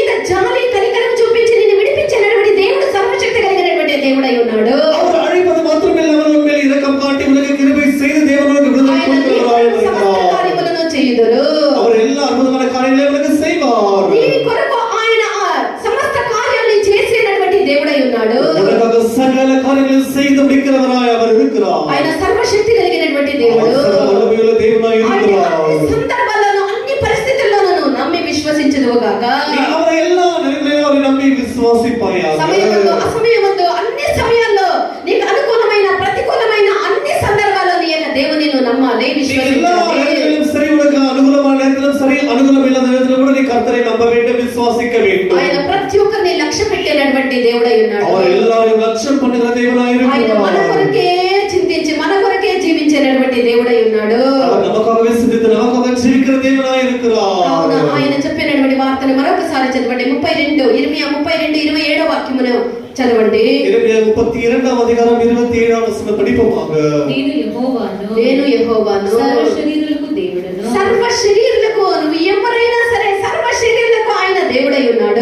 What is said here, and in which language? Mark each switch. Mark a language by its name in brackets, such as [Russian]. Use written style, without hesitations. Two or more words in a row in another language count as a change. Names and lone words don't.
[Telugu] జాలి కనికరం చూపించి నిన్ను విడిపించినటువంటి దేవుడు సర్వశక్తి కలిగినటువంటి దేవుడై ఉన్నాడు. [Tamil] அவர் அழைப்பது மாத்திரமல்ல, அவர் மேல் இரக்கம் காட்டி உனக்கு கிருபை செய்து தேவனுக்கு விடுதலை கொடுக்கிறவராய் இருக்கிறார். [Telugu] కార్యములను చేయుదురు. [Tamil] அவர் எல்லா அற்புதமான காரியங்களை உனக்கு செய்வார். [Telugu] నీ కొరకు ఆయన సమస్త కార్యాలను చేసేటటువంటి దేవుడై ఉన్నాడు. [Tamil] உனக்காக சகல காரியங்களை செய்து முடிக்கிறவராய் அவர் இருக்கிறார். [Telugu] ఆయన సర్వశక్తి కలిగినటువంటి దేవుడు. [Tamil] வல்லமையுள்ள தேவனாய் இருக்கிறார். [Telugu] అన్ని సందర్భాల్లోనూ అన్ని పరిస్థితుల్లోనూ నమ్మి విశ్వసించుదువుగాక. [Tamil] நீ அவரை எல்லா நிலைகளிலும் அவரை நம்பி விசுவாசிப்பாயாக. [Telugu] సమయమందు అసమయమందు అన్ని సమయాల్లో నీకు అనుకూలమైన ప్రతికూలమైన అన్ని సందర్భాల్లో నీ యొక్క దేవుని నువ్వు నమ్మాలి, [Tamil] எல்லா [Telugu] విశ్వసించాలి. [Tamil] நேரங்களிலும் சரி, உனக்கு அனுகூலமான நேரத்திலும் சரி, அனுகூலம் இல்லாத நேரத்திலும் கூட நீ கர்த்தரை நம்ப வேண்டும், விசுவாசிக்க வேண்டும். [Telugu] ఆయన ప్రతి ఒక్కరిని లక్ష్య పెట్టేటటువంటి దేవుడై ఉన్నాడు. [Tamil] அவர் எல்லாரையும் லட்சியம் பண்ணுகிற தேவனாய் [Telugu] ఆయన మన [Tamil] இருக்கிறார். [Telugu] కొరకే చింతించి మన కొరకే జీవించేటటువంటి దేవుడై ఉన్నాడు. [Tamil] அவர் நமக்காகவே சிந்தித்து நமக்காக ஜீவிக்கிற தேவனாய் இருக்கிறார். [Telugu] కావున ఆయన చెప్పినటువంటి వార్తను మరొకసారి చదవండి. 32 వాక్యమును చదవండి. [Tamil] இறைமையா 32 அதிகாரம் 27 வசனம் படிப்போமாக. [Telugu] నేను యెహోవాను, నేను యెహోవాను, సర్వ శరీరులకు దేవుడను, సర్వ శరీరులకు, నువ్వు ఎవరైనా సరే సర్వ శరీరులకు ఆయన దేవుడై ఉన్నాడు.